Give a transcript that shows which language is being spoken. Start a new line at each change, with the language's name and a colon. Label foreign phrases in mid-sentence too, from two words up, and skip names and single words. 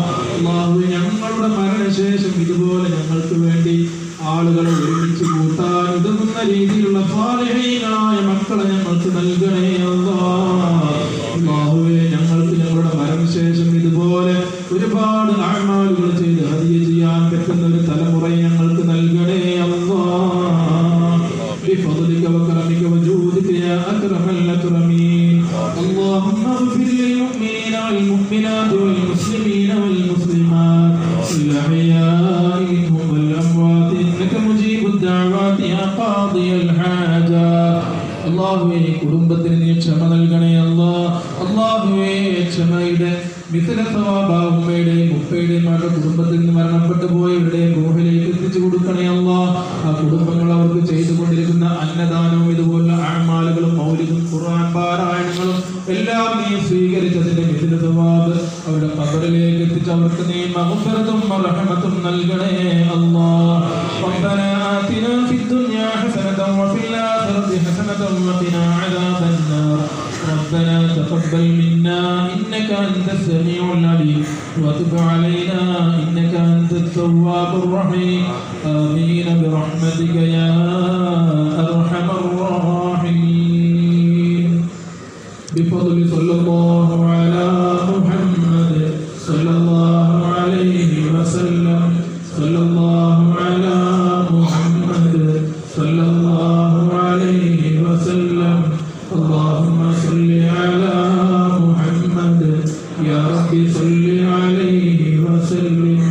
Malayalam: അല്ലാഹുവേ ഞങ്ങളുടെ മരണശേഷം ഇതുപോലെ ഞങ്ങൾക്ക് വേണ്ടി ആളുകളെ ഒരുമിച്ച് കൂട്ടാൻ ഉതകുന്ന രീതിയിലുള്ള സാലിഹീങ്ങളായ മക്കളെ ഞങ്ങൾക്ക് നൽകണേ അല്ലാഹ്. അല്ലാഹുവേ ഞങ്ങൾക്ക് ഞങ്ങളുടെ മരണശേഷം ഇതുപോലെ ഒരുപാട് അഅ്മാലുകൾ ചെയ്ത് ഹദിയ ചെയ്യാൻ പറ്റുന്ന ഒരു തലമുറയെ ഞങ്ങൾക്ക് നൽകണേ അല്ലാഹ്.
Arabic: بفضلك وكرمك وجودك يا أكرم الأكرمين. اللهم اغفر للمؤمنين والمؤمنات والمسلمين والمسلمات الأحياء منهم والأموات إنك مجيب الدعوات يا قاضي الحاجات.
Malayalam: അല്ലാഹുവേ കുടുംബത്തിന് നീ ക്ഷമ നൽകണേ അല്ലാഹ്. അല്ലാഹുവേ ക്ഷമയുടെ
Arabic: مثل ثواب
Malayalam: ഉമ്മയുടെയും ഉപ്പയുടെയും അവരുടെ കുടുംബത്തിൽ നിന്ന് മരണപ്പെട്ടു പോയവരുടെയും റൂഹിലേക്ക് എത്തിച്ചു കൊടുക്കണേ അല്ലാഹ്. ആ കുടുംബങ്ങൾ അവർക്ക് ചെയ്തുകൊണ്ടിരിക്കുന്ന അന്നദാനവും ഇതുപോലുള്ള അഅ്മാലുകളും മൗലിദും ഖുർആൻ പാരായണങ്ങളും എല്ലാം നീ സ്വീകരിച്ചതിന്റെ
Arabic: مثل ثواب
Malayalam: അവരുടെ ഖബറിലേക്ക് എത്തിച്ച് അവർക്ക് നീ മഗ്ഫിറത്തും റഹ്മത്തും നൽകണേ അല്ലാഹ്.
Arabic: ربنا آتنا في الدنيا حسنة وفي الآخرة حسنة وقنا عذاب النار. ربنا تقبل منا منا إنك أنت السميع العليم وتب علينا إنك أنت التواب الرحيم آمين برحمتك يا أرحم الراحمين بفضل صلى الله على محمد صلى الله عليه وسلم صلى الله على محمد صلى الله عليه وسلم اللهم صل على محمد يا رب صل عليه وسلم